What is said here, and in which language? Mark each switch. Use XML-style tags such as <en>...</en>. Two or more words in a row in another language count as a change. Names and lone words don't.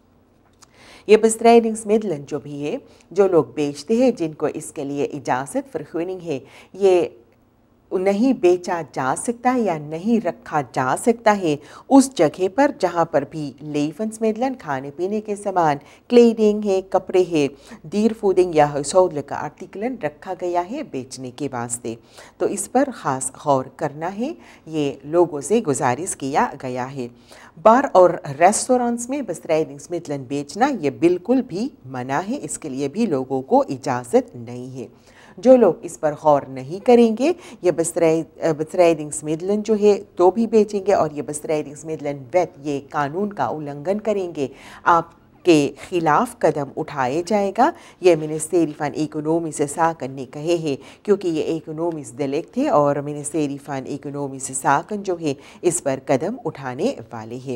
<hns>ये bestrijdingsmiddelen जो भी है, जो लोग बेचते हैं, जिनको इसके लिए इजाज़त vergunning है, ये नहीं बेचा जा सकता है या नहीं रखा जा सकता है उस जगह पर जहाँ पर भी levensmiddelen, खाने पीने के सामान, क्लेडिंग है, कपड़े है, diervoeding या</hns> <nl>huishoudelijke artikelen</nl> <hns>रखा गया है बेचने के वास्ते। तो इस पर ख़ास गौर करना है, ये लोगों से गुजारिश किया गया है। बार और रेस्टोरेंट्स में bestrijdingsmiddelen बेचना ये बिल्कुल भी मना है, इसके लिए भी लोगों को इजाज़त नहीं है। जो लोग इस पर गौर नहीं करेंगे, ये bestrijdingsmiddelen जो है तो भी बेचेंगे और ये</hns> <nl>bestrijdingsmiddelen wet,</nl> <hns>ये कानून का उल्लंघन करेंगे, आपके ख़िलाफ़ कदम उठाए जाएगा। ये Ministerie van Economische Zaken ने कहे हैं, क्योंकि ये इकोनॉमिक्स delict है और Ministerie van Economische Zaken जो है इस पर कदम उठाने वाले हैं।</hns>